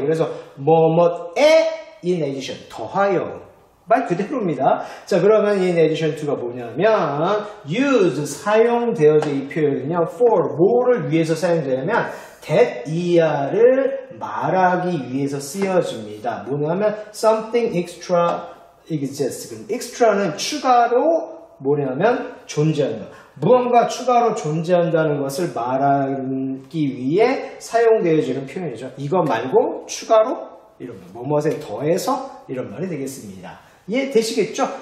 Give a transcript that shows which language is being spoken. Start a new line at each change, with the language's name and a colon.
Korean: 그래서 뭐뭇에 in addition 더하여 말 그대로입니다. 자, 그러면 in addition to가 뭐냐면 use 사용되어져 이 표현은요 for 뭐를 위해서 사용되냐면 that 이하를 말하기 위해서 쓰여집니다. 뭐냐면
English: something extra exists.
Korean: 그럼 extra는 추가로 뭐냐면 존재한다. 무언가 추가로 존재한다는 것을 말하기 위해 사용되어지는 표현이죠. 이거 말고 추가로 이런 뭐뭇에 더해서 이런 말이 되겠습니다. 이해되시겠죠?